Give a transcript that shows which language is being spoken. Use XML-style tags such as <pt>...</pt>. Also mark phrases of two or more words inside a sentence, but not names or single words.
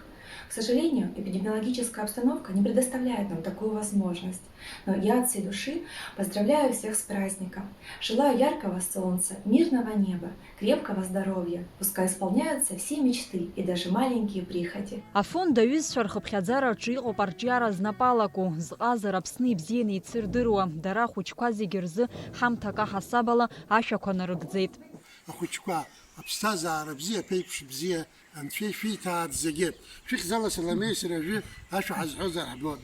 <ru>К сожалению, эпидемиологическая обстановка не предоставляет нам такую возможность. Но я от всей души поздравляю всех с праздником. Желаю яркого солнца, мирного неба, крепкого здоровья. Пускай исполняются все мечты и даже маленькие прихоти.</ru> <ab>Афонд аҩызцәа рхыԥхьаӡараҿы иҟоуп арҿиара знапалаку, зҟазара Аԥсны ибзианы еицырдыруа, дара ахәыҷқәа зегьы рзы ҳамҭак аҳасабала ашәақәа нарыгӡеит. Ахәыҷқәа аԥсҭазаара бзиа, аԥеиԥш бзиа, Анцәа ишәиҭааит зегьы. Шәыхьӡала Саламеи сареи аӡәы ашәа ҳазҳәозар ҳбоит.</ab>